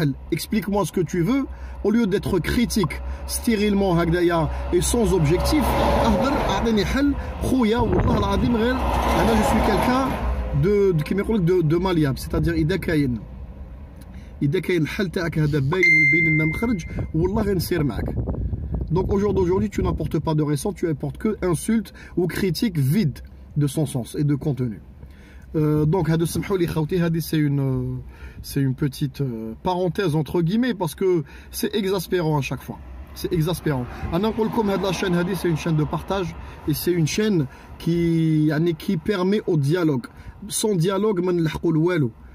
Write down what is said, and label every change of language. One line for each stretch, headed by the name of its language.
French: Explique-moi ce que tu veux au lieu d'être critique stérilement et sans objectif. Je suis quelqu'un de malléable, c'est-à-dire
Arabic: إذا كاين الحل تاعك هذا باين ويبين لنا مخرج والله غنسير معك.
French: Donc au jour d'aujourd'hui tu n'apportes pas de récent, tu apportes que insultes ou critiques vides de son sens et de contenu. Donc
Arabic: هذا سمحوا لي خوتي هذه
French: c'est une petite parenthèse entre guillemets parce que c'est exaspérant à chaque fois. C'est exaspérant.
Arabic: أنا نقول لكم هذه
French: la chaîne هذه c'est une chaîne de partage et c'est une chaîne qui permet au dialogue.
Arabic: Sans dialogue ما نلحقوا لوالو.